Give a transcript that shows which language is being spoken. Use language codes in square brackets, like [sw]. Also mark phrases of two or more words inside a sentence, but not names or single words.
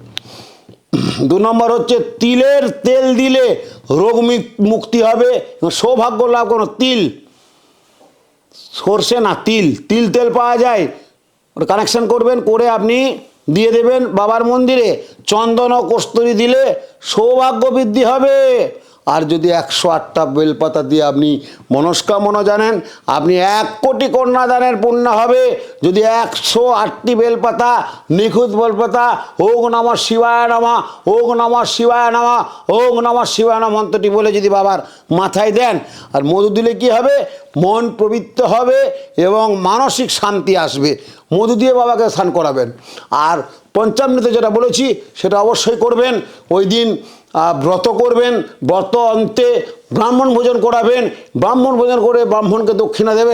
[bn] 2 নম্বর হচ্ছে তিলের তেল দিলে রোগ মুক্তি হবে, সৌভাগ্য লাভ কোনো তিল, সর্ষে না তিল তেল পাওয়া যায়, ওটা কানেকশন করবেন, করে আপনি দিয়ে দেবেন বাবার মন্দিরে। চন্দন ও কস্তুরী দিলে সৌভাগ্য বৃদ্ধি হবে। আর যদি 108টা বেলপাতা দিয়ে আপনি মনস্কামনা জানেন, আপনি 1 কোটি কন্যাদানের পুণ্য হবে। যদি 108টি বেলপাতা, নিখুঁত বেলপাতা, [sa] ওং নমঃ শিবায় নমঃ, ওং নমঃ শিবায় নমঃ, ওং নমঃ শিবায় নমঃ [bn] মন্ত্রটি বলে যদি বাবার মাথায় দেন, আর মধু দিলে কি হবে, মন পবিত্র হবে এবং মানসিক শান্তি আসবে। মধু দিয়ে বাবাকে স্নান করাবেন। আর পঞ্চামৃতে যেটা বলেছি সেটা অবশ্যই করবেন। ওই দিন ব্রত করবেন, ব্রত অন্তে ব্রাহ্মণ ভোজন করাবেন, ব্রাহ্মণ ভোজন করে ব্রাহ্মণকে দক্ষিণা দেবেন।